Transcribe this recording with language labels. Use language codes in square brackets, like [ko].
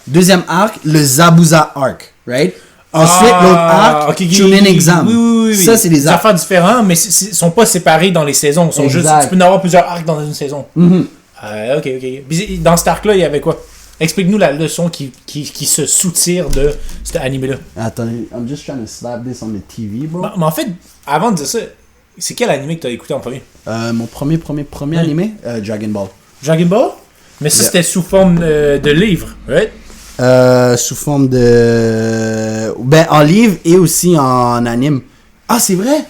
[fr] Deuxième arc, le Zabuza arc, right? Ensuite, l'autre arc, Chunin Exam. Oui. Ça, c'est des arcs. affaires différents, mais ils sont pas séparés dans les saisons. Ils sont juste, tu peux en avoir plusieurs arcs dans une saison. Ok. Puis dans cet arc-là, il y avait quoi? Explique-nous la leçon qui se soutire de cet anime-là. Attendez, [en] I'm just trying to slap this on the TV, bro. [fr] Mais en fait, avant de dire ça, c'est quel anime que t'as écouté en premier? Mon premier anime, Dragon Ball. Dragon Ball? Mais ça, c'était sous forme de livre, right? Sous forme de... Ben, en livre et aussi en anime. Ah, c'est vrai?